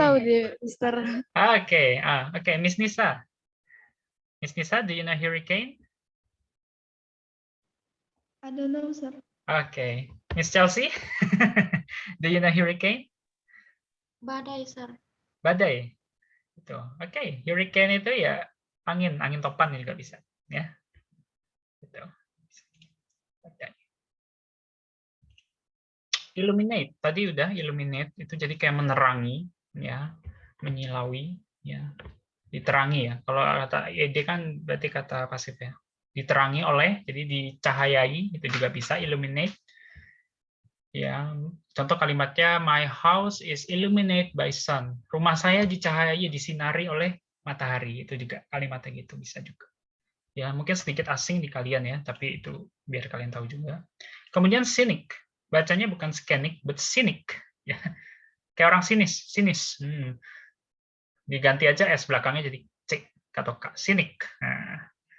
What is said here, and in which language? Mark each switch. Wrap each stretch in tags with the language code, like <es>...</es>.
<id>tahu deh, Mister.</id> <en>Okay. Okay. Miss Nisa. Miss Nisa, do you know hurricane? I don't know, sir. Okay. Miss Chelsea, do you know hurricane?</en> <id>Badai, sir. Badai. Itu. Oke, hurricane itu ya angin topan juga bisa, ya. Gitu. Badai. Illuminate, tadi udah illuminate itu jadi kayak menerangi, ya, menyilaui, ya, diterangi ya. Kalau kata ed kan berarti kata pasif ya. Diterangi oleh, jadi dicahayai itu juga bisa illuminate. Ya, contoh kalimatnya</id> <en>my house is illuminated by sun.</en> <id>Rumah saya dicahayai, disinari oleh matahari. Itu juga kalimatnya gitu bisa juga. Ya, mungkin sedikit asing di kalian ya, tapi itu biar kalian tahu juga. Kemudian cynic. Bacanya bukan scenic, but cynic. Ya. Kayak orang sinis. Diganti aja S belakangnya jadi C atau K. Cynic. Nah.</id>